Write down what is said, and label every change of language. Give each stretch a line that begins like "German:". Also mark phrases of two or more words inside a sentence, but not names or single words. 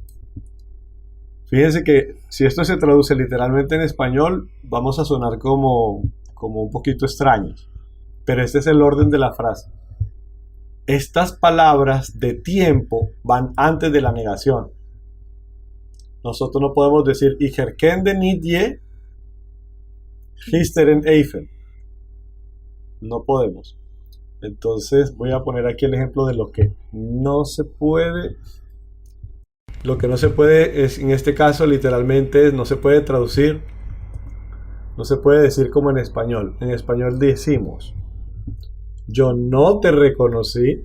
Spanish: Fíjense que si esto se traduce literalmente en español, vamos a sonar como un poquito extraños. Pero este es el orden de la frase. Estas palabras de tiempo van antes de la negación. Nosotros no podemos decir
Dutch: Ich herkende niet je gisteren even.
Spanish: No podemos. Entonces voy a poner aquí el ejemplo de lo que no se puede. Lo que no se puede es, en este caso, literalmente no se puede traducir. No se puede decir como en español. En español decimos, yo no te reconocí.